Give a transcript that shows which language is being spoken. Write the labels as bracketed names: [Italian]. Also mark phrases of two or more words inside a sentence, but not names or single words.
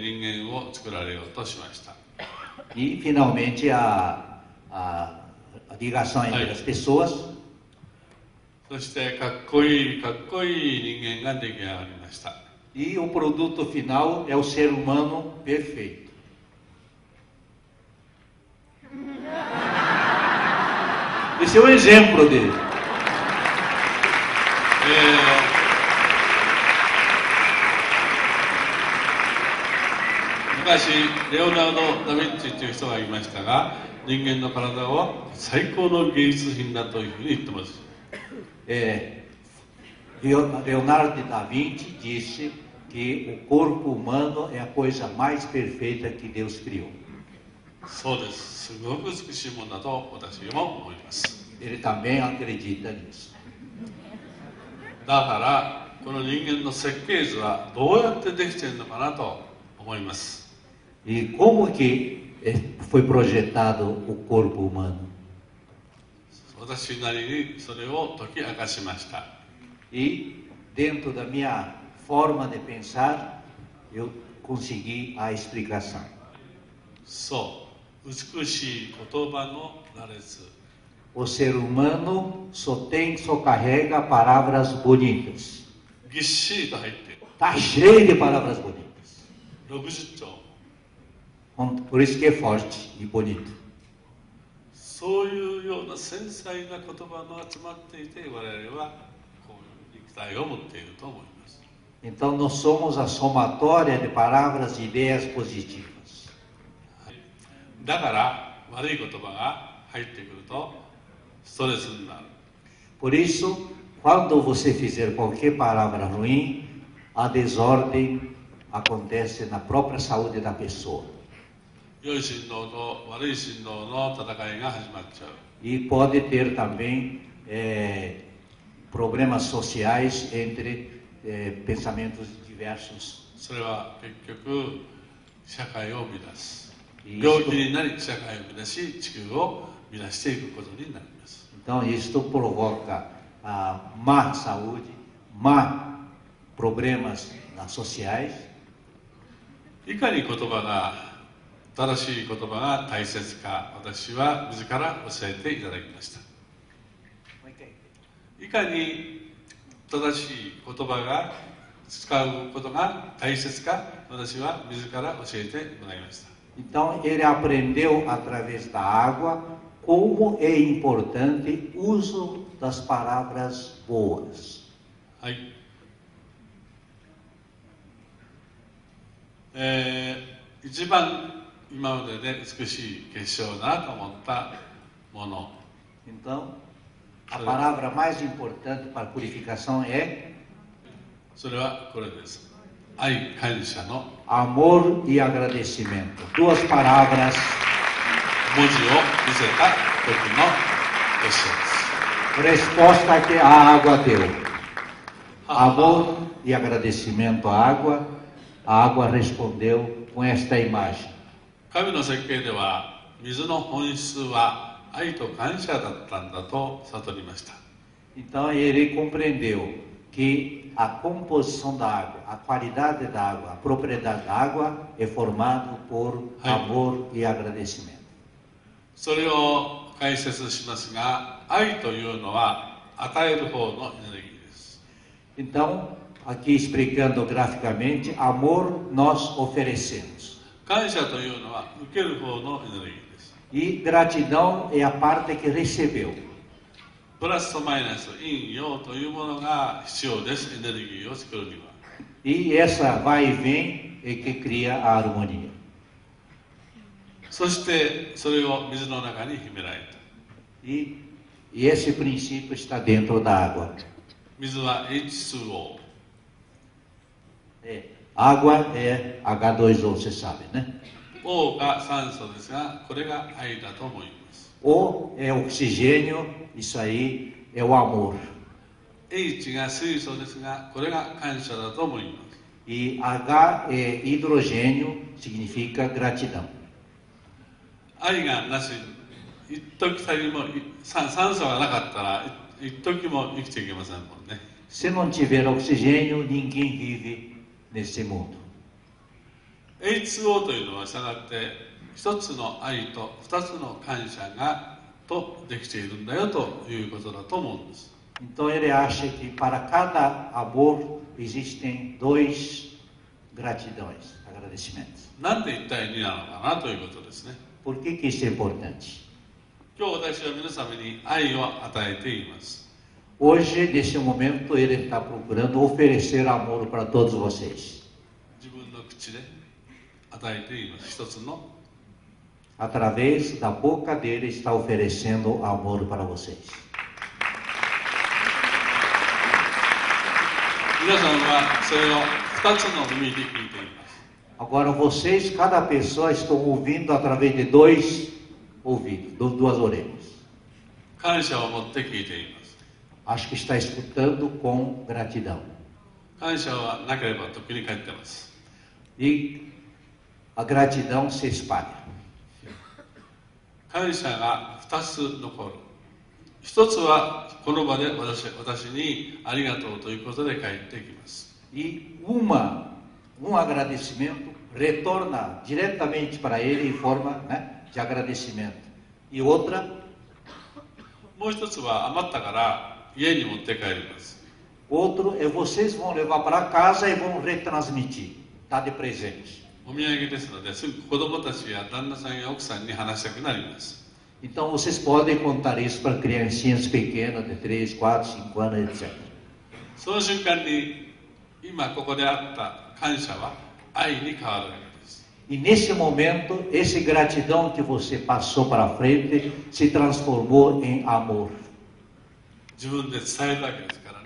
[Japanese] 最終的に、人間を作られようとしました。 [Portuguese] E, finalmente, a ligação entre as pessoas. [Japanese] そしてかっこいい人間が出来上がりました。 [Portuguese] E o produto final é o ser humano perfeito. Esse é o exemplo dele. [Japanese] 昔レオナルド・ダ・ヴィンチという人がいましたが、人間の体を最高の芸術品だというふうに言ってます。 [Portuguese] Leonardo da Vinci disse que o corpo humano é a coisa mais perfeita que Deus criou. [Japanese] そうです。すごく美しいものだと私も思います。 [Portuguese] Ele também acredita nisso. [Japanese] だからこの人間の設計図はどうやってできているのかなと思います。 [Portuguese] E como que foi projetado o corpo humano? [Japanese] 私なりにそれを解き明かしました。 [Portuguese] E dentro da minha forma de pensar, eu consegui a explicação. [Japanese] そう、美しい言葉の羅列。 [Portuguese] O ser humano só carrega palavras bonitas. [Japanese] ぎっしりと入っている。 [Portuguese] Está cheio de palavras bonitas. [Japanese] 60兆。 [Portuguese] Por isso que é forte e bonito. [Japanese] そういうような繊細な言葉の集まっていて、我々はこういう肉体を持っていると思います。 [Portuguese] Então nós somos a somatória de palavras e ideias positivas. [Japanese] だから悪い言葉が入ってくるとストレスになる。 [Portuguese] Por isso, quando você fizer qualquer palavra ruim, a desordem acontece na própria saúde da pessoa. [Japanese] 良い振動と悪い振動の戦いが始まっちゃう。 [Portuguese] E pode ter também problemas sociais entre pensamentos diversos. [Japanese] それは結局社会を乱す。 [Portuguese] E [Japanese] 病 [Portuguese] isto, [Japanese] 気になり社会を乱し地球を乱していくことになります。 [Portuguese] então, isto provoca má saúde, problemas sociais. [Japanese] いかに言葉が正しい言葉が大切か、私は自ら教えていただきました。いかに正しい言葉が使うことが大切か、私は自ら教えてもらいました。 [Portuguese] Então ele aprendeu através da água como é importante o uso das palavras boas. [Japanese] はい。一番今までで美しい結晶だなと思ったもの。 [Portuguese] Então, a palavra mais importante para a purificação é [Japanese] それはこれです。愛、感謝の [Portuguese] amor e agradecimento. Duas palavras. [Japanese] 文字を見せた時の結晶です。 [Portuguese] Resposta que a água deu. Amor e agradecimento à água. A água respondeu com esta imagem. [Japanese] 神の設計では水の本質は愛と感謝だったんだと悟りました。 [Portuguese] Então ele compreendeu que a composição da água, a qualidade da água, a propriedade da água é formado por amor e agradecimento. [Japanese] それを解説しますが、愛というのは与える方のエネルギーです。 [Portuguese] Então, aqui explicando graficamente, amor nós oferecemos. [Japanese] 感謝というのは受ける方のエネルギーです。 [Portuguese] E gratidão é a parte que recebeu. [Japanese] プラスとマイナス、陰陽というものが必要です。エネルギーを作るには。 [Portuguese] E essa vai e vem é que cria a harmonia. [Japanese] そしてそれを水の中に秘められた。 [Portuguese] E esse princípio está dentro da água. [Japanese] 水は H2O。 [Portuguese] Água é H2O, você sabe, né? [Japanese] O が酸素ですが、これが愛だと思います。 [Portuguese] O é oxigênio, isso aí é o amor. [Japanese] H が水素ですが、これが感謝だと思います。 [Portuguese] E H é hidrogênio, significa gratidão. [Japanese] 愛がなし、一時たりも酸素がなかったら一時も生きていけませんもんね。 [Portuguese] Se não tiver oxigênio, ninguém vive nesse mundo. [Japanese] H2O というのはしたがって一つの愛と二つの感謝がとできているんだよということだと思うんです。 [Portuguese] Então ele acha que para cada amor existem dois gratidões, agradecimentos. [Japanese] なんで一体2なのかなということですね。 [Portuguese] Por que isso é importante? [Japanese] 今日私は皆様に愛を与えています。 [Portuguese] Hoje, nesse momento, ele está procurando oferecer amor para todos vocês. [Japanese] 自分の口で与えています。一つの [Portuguese] Através da boca dele está oferecendo amor para vocês. [Japanese] 皆さんはそれを2つの耳で聞いています。 [Portuguese] Agora vocês, cada pessoa, estão ouvindo através de dois ouvidos, duas orelhas. [Japanese] 感謝を持って聞いています。 [Portuguese] Acho que está escutando com gratidão. [Japanese] 感謝はなければとっくに帰ってます。 [Portuguese] E a gratidão se espalha. [Japanese] 感謝が2つ残る。一つはこの場で私にありがとうということで帰ってきます。 [Portuguese] E um agradecimento retorna diretamente para ele em forma, né, de agradecimento. E outra, [Japanese] もう一つは余ったから家に持って帰ります。 [Portuguese] outro é vocês vão levar para casa e vão retransmitir, tá de presente. [Japanese] お土産ですのですぐ子供たちや旦那さんや奥さんに話したくなります。 [Portuguese] Então vocês podem contar isso para criancinhas pequenas de 3, 4, 5 anos, etc. [Japanese] その瞬間に今ここであった感謝は愛に変わるわけです。 [Portuguese] E nesse momento, esse gratidão que você passou para frente se transformou em amor. [Japanese] 自分で伝えたわけですからね。